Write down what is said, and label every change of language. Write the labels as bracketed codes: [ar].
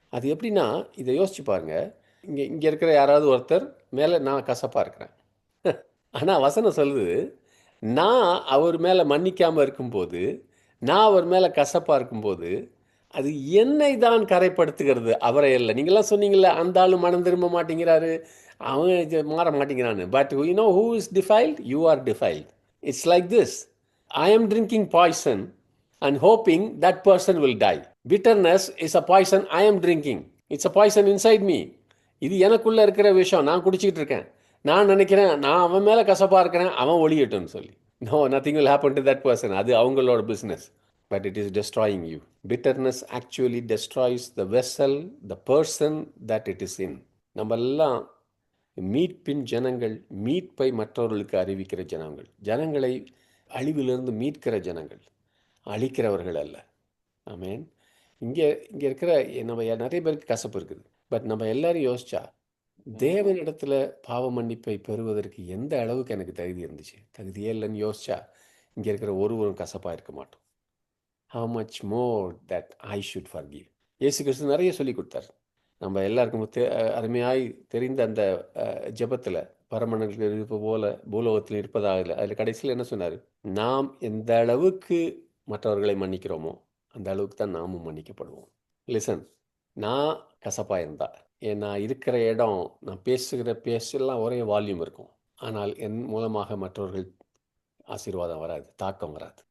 [ta] அது எப்படின்னா, இதை யோசிச்சு பாருங்க. இங்கே இருக்கிற யாராவது ஒருத்தர் மேலே நான் கசப்பாக இருக்கிறேன், ஆனால் வசனம் சொல்லுது, நான் அவர் மேலே மன்னிக்காமல் இருக்கும்போது, நான் அவர் மேலே கசப்பாக இருக்கும்போது அது என்னை தான் கரைப்படுத்துகிறது, அவரை இல்லை. நீங்களாம் சொன்னீங்களே, அந்த ஆள் மனம் திரும்ப மாட்டேங்கிறாரு, அவன் மாற மாட்டேங்கிறான்னு. [en] But you know who is defiled? You are defiled. It's like this. I am drinking poison and hoping that person will die. Bitterness is a poison I am drinking. It's a poison inside me. [ta] இது எனக்குள்ளே இருக்கிற விஷயம், நான் குடிச்சிக்கிட்டு இருக்கேன். நான் நினைக்கிறேன் நான் அவன் மேலே கசப்பாக இருக்கிறேன், அவன் ஒழியட்டும்னு சொல்லி. [en] No, nothing will happen to that person. [ta] அது அவங்களோட business. [en] But it is destroying you. Bitterness actually destroys the vessel, the person that it is in. [ta] நம்ம எல்லாம் மீட்பின் ஜனங்கள், மீட்பை மற்றவர்களுக்கு அறிவிக்கிற ஜனங்களை அழிவிலிருந்து மீட்கிற ஜனங்கள், அழிக்கிறவர்கள் அல்ல. ஆமேன். இங்கே இருக்கிற நம்ம நிறைய பேருக்கு கசப்பு இருக்குது. பட் நம்ம எல்லாரும் யோசிச்சா, தேவனிடத்தில் பாவ மன்னிப்பை பெறுவதற்கு எந்த அளவுக்கு எனக்கு தகுதி இருந்துச்சு, தகுதியே இல்லைன்னு யோசிச்சா, இங்கே இருக்கிற ஒருவரும் கசப்பாக இருக்க மாட்டோம். [en] How much more that I should forgive. [ta] இயேசு கிறிஸ்து நிறைய சொல்லி கொடுத்தார். நம்ம எல்லாருக்கும் அருமையாய் தெரிந்த அந்த ஜெபத்தில், பரமண்டலத்தில் இருப்பது போல பூலோகத்தில் இருப்பதாக, அதில் கடைசியில் என்ன சொன்னார்? நாம் எந்த அளவுக்கு மற்றவர்களை மன்னிக்கிறோமோ அந்த அளவுக்கு தான் நாமும் மன்னிக்கப்படுவோம். லிசன், நான் கசப்பாக இருந்தா, நான் இருக்கிற இடம், நான் பேசுகிற பேசலாம் ஒரே வால்யூம் இருக்கும், ஆனால் என் மூலமாக மற்றவர்கள் ஆசீர்வாதம் வராது, தாக்கம் வராது.